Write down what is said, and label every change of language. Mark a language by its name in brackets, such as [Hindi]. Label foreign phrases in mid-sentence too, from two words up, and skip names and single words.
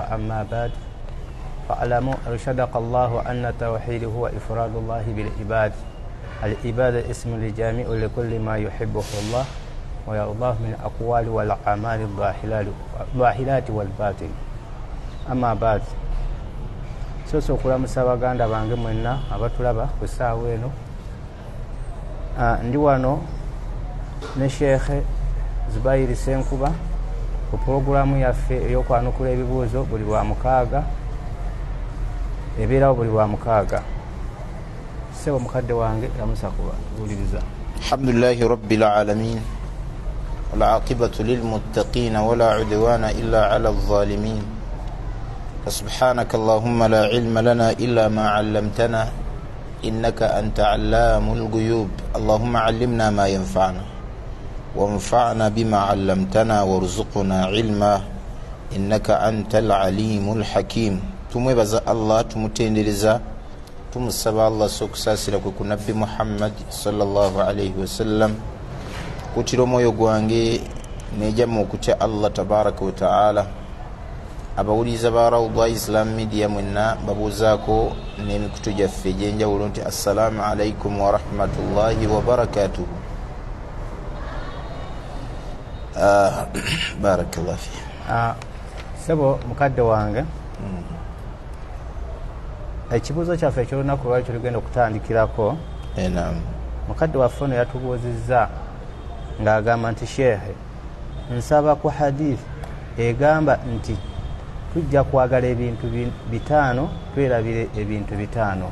[Arabic] أما بعد فاعلموا أرشدك الله أن التوحيد هو إفراد الله بالعباد. العبادة اسم لجامع لكل ما يحبه الله ويرضاه من الأقوال والأعمال الظاهرات والباطن. أما بعد [Ganda] soso okulamusa baganda bange mwenna abatulaba ku ssaawa eno. Ndi wano ne Sheikh Zubair Senkuba ku pulogulaamu yaffe ey'okwanukula ebibuuzo buli lwa mukaaga, ebeerawo buli lwa mukaaga. Ssebo mukadde wange lamusa kubuuliriza. [Arabic] الحمد لله رب العالمين والعاقبة للمتقين ولا عدوان إلا على الظالمين. فسبحانك اللهم لا علم لنا إلا ما علمتنا إنك أنت علام الغيوب. اللهم علمنا ما ينفعنا وانفعنا بما علمتنا وارزقنا علما إنك أنت العليم الحكيم. [Ganda] tumwebaza Allah, tumutenderiza, tumusaba Allah sokusasira ku nabbi Muhammad [Arabic] صلى الله عليه وسلم. [Ganda] Kutira omwoyo gwange nejamu okutya Allah [Arabic] تبارك وتعالى. [Ganda] Abawuliza ba Rawda Islam Media mwenna babuuzaako n'emikutu gyaffe egy'enjawulo nti [Arabic] السلام عليكم ورحمة الله وبركاته. بارك الله في. [Ganda] Sebo mukadde wange, ekibuuzo kyaffe eky'olunaku lwaki tugenda okutandikirako. Naam. Mukadde waffe ono yatubuuzizza ng'agamba nti Sheikh, nsaba ku hadith egamba nti tujja kwagala ebintu bitaano twerabire ebintu bitaano.